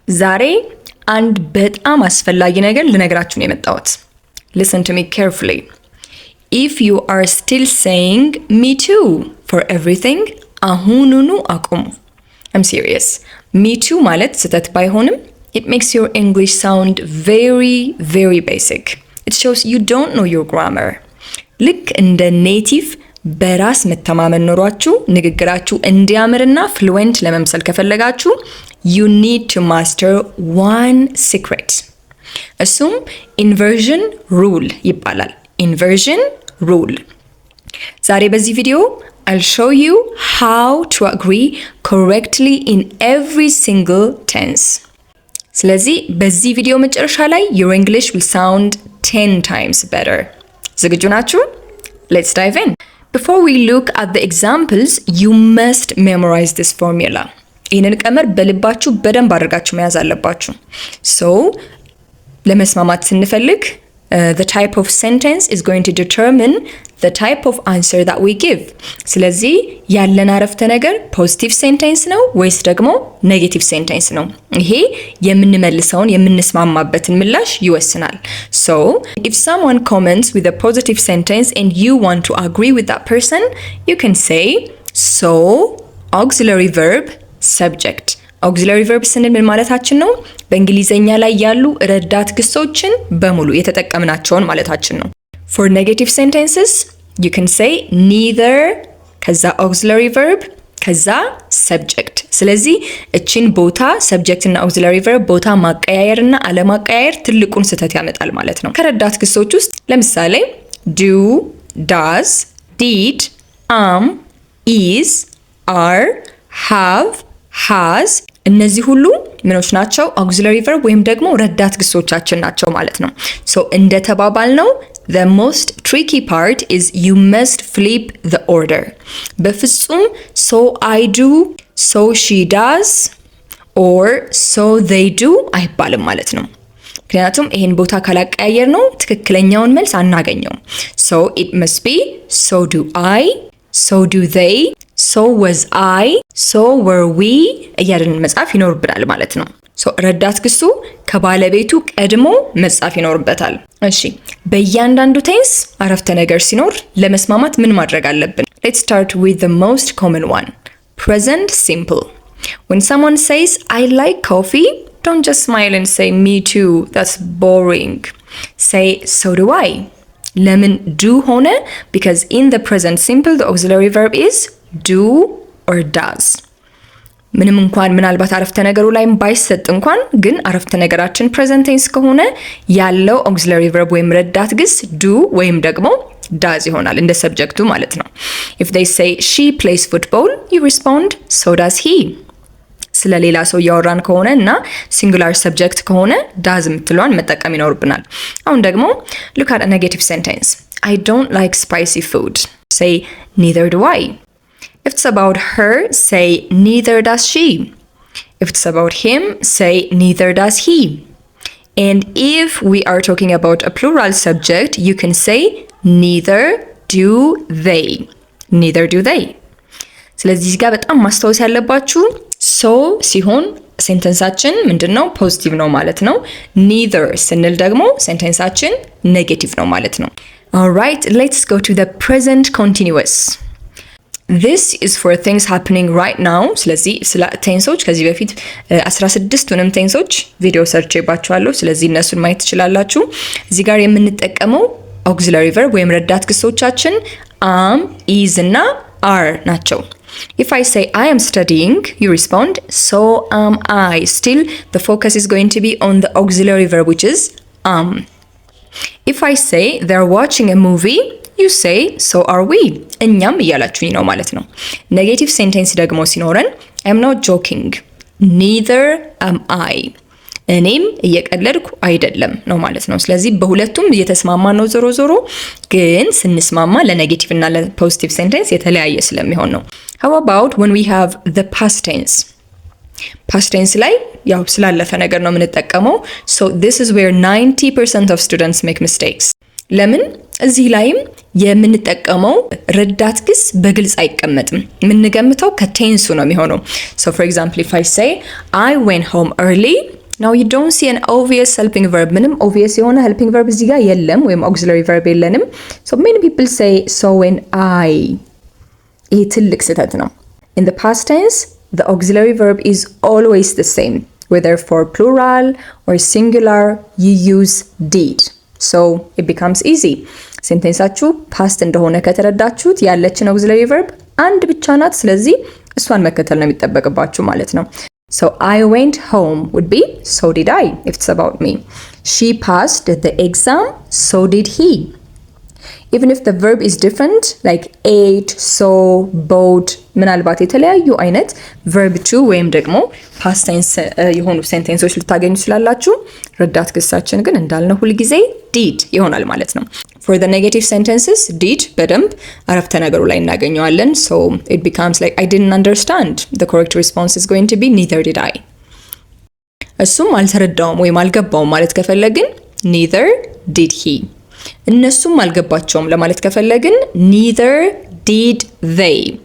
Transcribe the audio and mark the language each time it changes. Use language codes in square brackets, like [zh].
[am] ዛሬ አንድ በጣም አስፈላጊ ነገር ልነግራችሁ ነው የመጣሁት። [en] Listen to me carefully. If you are still saying me too for everything, [am] አሁኑኑ አቁሙ። [en] I'm serious. Me too [am] ማለት ስህተት ባይሆንም [en] it makes your English sound very, very basic. It shows you don't know your grammar. [am] ልክ እንደ ኔቲቭ በራስ መተማመን ኖሯችሁ ንግግራችሁ እንዲያምርና ፍሉዌንት ለመምሰል ከፈለጋችሁ [en] you need to master one secret. [am] እሱም inversion rule ይባላል። inversion rule. ዛሬ በዚህ ቪዲዮ [en] I'll show you how to agree correctly in every single tense. [am] ስለዚህ በዚህ ቪዲዮ መጨረሻ ላይ [en] your English will sound 10 times better. [am] ዝግጁ ናችሁ? [en] Let's dive in. Before we look at the examples, you must memorize this formula. [am] ይህንን ቀመር በልባችሁ በደንብ አድርጋችሁ መያዝ አለባችሁ። [en] So, [am] ለመስማማት ስንፈልግ [en] the type of sentence is going to determine the type of answer that we give. [am] ስለዚህ ያለን አረፍተ ነገር ፖዚቲቭ ሴንቴንስ ነው ወይስ ደግሞ ኔጌቲቭ ሴንቴንስ ነው? ይሄ የምንመልሰውን የምንስማማበትን ምላሽ ይወስናል። [en] So, if someone comments with a positive sentence and you want to agree with that person, you can say so auxiliary verb subject. [am] auxiliary verb ስንል ምን ማለታችን ነው? በእንግሊዘኛ ላይ ያሉ ረዳት ግሶችን በሙሉ የተጠቀምናቸውን ማለታችን ነው። [en] For negative sentences, you can say neither [am] ከዛ auxiliary verb ከዛ subject. ስለዚህ እቺን ቦታ subject እና auxiliary verb ቦታ ማቀያየርና አለማቀያየር ትልቁን ስህተት ያመጣል ማለት ነው። ከረዳት ግሶች ውስጥ ለምሳሌ do, does, did, is, are, have, has እነዚህ ሁሉ ምኖች ናቸው? [en] auxiliary verb [am] ወይም ደግሞ ረዳት ግሶቻችን ናቸው ማለት ነው። [en] So እንደተባባልነው the most tricky part is you must flip the order. [am] በፍጹም [en] so I do, so she does or so they do [am] አይባልም ማለት ነው። ምክንያቱም ይሄን ቦታ ካላቀያየር ነው ትክክለኛውን መልስ አናገኘውም። [en] So it must be so do I, so do they, so was I, so were we [am] እያልን መጻፍ ይኖርብናል ማለት ነው። So ረዳት ግሱ ከባለቤቱ ቀድሞ መጻፍ ይኖርበታል። እሺ በእያንዳንዱ ቴንስ አረፍተ ነገር ሲኖር ለመስማማት ምን ማድረግ አለብን? [en] Let's start with the most common one. Present simple. When someone says I like coffee, don't just smile and say me too. That's boring. Say so do I. [am] ለምን do ሆነ? [en] Because in the present simple the auxiliary verb is do or does. [am] ምንም እንኳን ምናልባት አረፍተ ነገሩ ላይ ባይሰጥ እንኳን ግን አረፍተ ነገራችን present tense ከሆነ ያለው auxiliary verb ወይም ረዳት ግስ do ወይም ደግሞ does ይሆናል እንደ ሰብጀክቱ ማለት ነው። [en] If they say she plays football, you respond so does he. [am] ስለ ሌላ ሰው ያወራን ከሆነ እና singular subject ከሆነ does የምትለዋን መጠቀም ይኖርብናል። አሁን ደግሞ [en] look at a negative sentence. I don't like spicy food. Say neither do I. If it's about her, say neither does she. If it's about him, say neither does he. And if we are talking about a plural subject, you can say neither do they. Neither do they. [am] ስለዚህ እዚህ ጋር በጣም ማስታወስ ያለባችሁ so ሲሆን ሴንተንሳችን ምንድነው? ፖዚቲቭ ነው ማለት ነው። neither ስንል ደግሞ ሴንተንሳችን ኔጌቲቭ ነው ማለት ነው። [en] All right, let's go to the present continuous. This is for things happening right now. [am] ስለዚህ ስለ ቴንሶች ከዚህ በፊት 16ቱንም ቴንሶች ቪዲዮ ሰርቼባችኋለሁ። ስለዚህ እነሱን ማየት ትችላላችሁ። እዚህ ጋር የምንጠቀመው auxiliary verb ወይም ረዳት ግሶቻችን am, is እና are ናቸው። [en] If I say I am studying, you respond so am I. Still the focus is going to be on the auxiliary verb which is am. If I say they're watching a movie, you say so are we. [am] እኛም እያላችሁኝ ነው ማለት ነው። ኔጌቲቭ ሴንቴንስ ደግሞ ሲኖረን [en] I'm not joking, neither am I. [am] እኔም እየቀለድኩ አይደለም ነው ማለት ነው። ስለዚህ በሁለቱም እየተስማማ ነው ዞሮ ዞሮ፣ ግን ስንስማማ ለኔጌቲቭ እና ለፖዚቲቭ ሴንቴንስ የተለያየ ስለሚሆን ነው። [en] How about when we have the past tense? past tense [am] ላይ ያው ስላለፈ ነገር ነው የምንጠቀመው። [en] So this is where 90% of students make mistakes. [am] ለምን? እዚህ ላይም የምንጠቀመው ረዳት ግስ በግልጽ አይቀመጥም። የምንገምተው ከቴንሱ ነው የሚሆነው። [en] so for example if I say I went home early, now you don't see an obvious helping verb. [am] ምንም obvious የሆነ helping verb እዚህ ጋር የለም ወይም auxiliary verb የለንም. [en] so many people say so when I. [am] ይሄ ትልቅ ስህተት ነው። [en] in the past tense the auxiliary verb is always the same, whether for plural or singular you use did, so it becomes easy. [am] ሴንቴንሳችሁ ፓስት እንደሆነ ከተረዳችሁት ያለችን auxiliary verb አንድ ብቻ ናት። ስለዚህ እሷን መከተል ነው የሚጠበቅባችሁ ማለት ነው። [en] so I went home would be so did I if it's about me. she passed the exam, so did he. even if the verb is different like ate, saw, bought, [am] ምናልባት የተለያዩ አይነት verb to ወይም ደግሞ past tense የሆኑ ሴንቴንሶች ልታገኙ ስላላችሁ ረዳት ግሳችን ግን እንዳልነው ሁል ጊዜ did ይሆናል ማለት ነው። [en] for the negative sentences did በደንብ አረፍተ ነገሩ ላይ እናገኘዋለን። so it becomes like I didn't understand. the correct response is going to be neither did I. [am] እሱም አልተረዳውም ወይም አልገባውም ማለት ከፈለግን [en] neither did he. [am] እነሱም አልገባቸውም ለማለት ከፈለግን [en] neither did they.